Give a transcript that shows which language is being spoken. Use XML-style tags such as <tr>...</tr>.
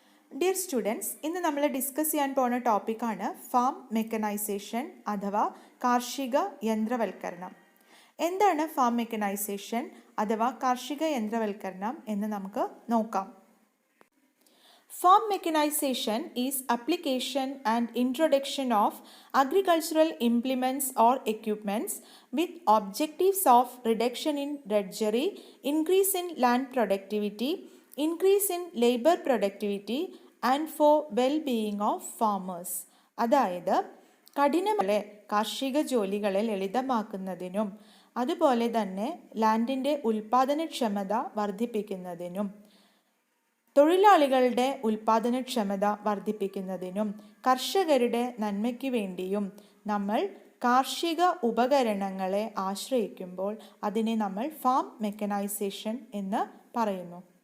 <ml>Dear students, ഇന്ന് നമ്മൾ discuss ചെയ്യാൻ പോകുന്ന ടോപ്പിക്കാണ് ഫാം മെക്കനൈസേഷൻ അഥവാ കാർഷിക യന്ത്രവൽക്കരണം. എന്താണ് ഫാം മെക്കനൈസേഷൻ അഥവാ കാർഷിക യന്ത്രവൽക്കരണം എന്ന് നമുക്ക് നോക്കാം.</ml> <en>Farm mechanization is application and introduction of agricultural implements or equipments with objectives of reduction in drudgery, increase in land productivity, increase in labor productivity and for well-being of farmers.</en> <ml>അതായത് കഠിനമായ കാർഷിക ജോലികളെ ലളിതമാക്കുന്നതിനും അതുപോലെ തന്നെ ലാൻഡിൻ്റെ ഉൽപാദനക്ഷമത വർദ്ധിപ്പിക്കുന്നതിനും തൊഴിലാളികളുടെ ഉൽപാദനക്ഷമത വർദ്ധിപ്പിക്കുന്നതിനും കർഷകരുടെ നന്മയ്ക്ക് വേണ്ടിയും നമ്മൾ കാർഷിക ഉപകരണങ്ങളെ ആശ്രയിക്കുമ്പോൾ അതിനെ നമ്മൾ ഫാം മെക്കനൈസേഷൻ എന്ന് പറയുന്നു.</ml>